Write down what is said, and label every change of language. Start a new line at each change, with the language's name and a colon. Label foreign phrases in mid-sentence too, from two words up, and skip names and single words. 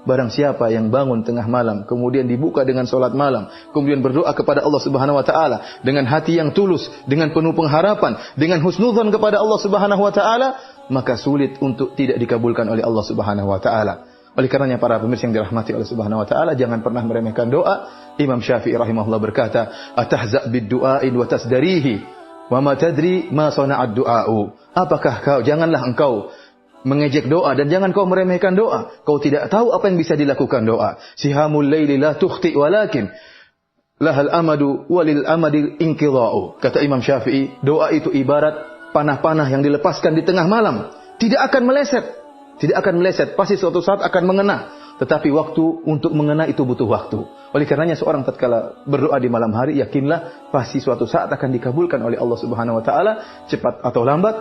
Indonesian: Barang siapa yang bangun tengah malam, kemudian dibuka dengan salat malam, kemudian berdoa kepada Allah
Arabic: سبحانه وتعالى
Indonesian: dengan hati yang tulus, dengan penuh pengharapan, dengan husnudzon kepada Allah
Arabic: سبحانه وتعالى,
Indonesian: maka sulit untuk tidak dikabulkan oleh Allah
Arabic: سبحانه وتعالى.
Indonesian: Oleh karenanya para pemirsa yang dirahmati oleh
Arabic: سبحانه وتعالى,
Indonesian: jangan pernah meremehkan doa. Imam Syafi'i rahimahullah berkata,
Arabic: "أتهزأ بالدعاء وتزدريه وما تدري ما صنع الدعاء."
Indonesian: Apakah janganlah engkau mengejek doa dan jangan kau meremehkan doa. Kau tidak tahu apa yang bisa dilakukan doa.
Arabic: سهام الليل لا تخطي ولكن لها أمد وللأمد انقضاء.
Indonesian: Kata Imam Syafi'i, doa itu ibarat panah-panah yang dilepaskan di tengah malam. Tidak akan meleset. Tidak akan meleset. Pasti suatu saat akan mengena. Tetapi waktu untuk mengena itu butuh waktu. Oleh karenanya seorang tatkala berdoa di malam hari, yakinlah pasti suatu saat akan dikabulkan oleh Allah
Arabic: سبحانه وتعالى,
Indonesian: cepat atau lambat.